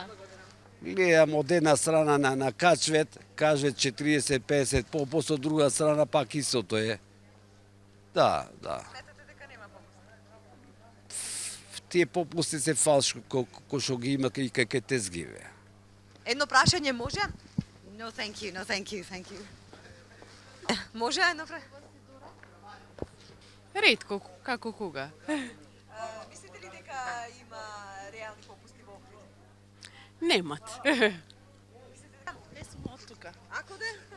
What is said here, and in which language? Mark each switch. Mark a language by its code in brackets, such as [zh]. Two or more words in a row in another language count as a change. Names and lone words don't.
[mk] Гледам од една страна на качвет, каже 40-50 попуст, од друга страна пак истото е. Да. Сметате дека нема попусти? Тие попусти се фалш кој што ги има и кај тезгиве. Едно прашање може? [en] No thank you. [mk] Може едно прашање? Ретко, како кога. Мислите ли дека има реални попусти во Охрид? Немат. Не сум од тука. Ако де?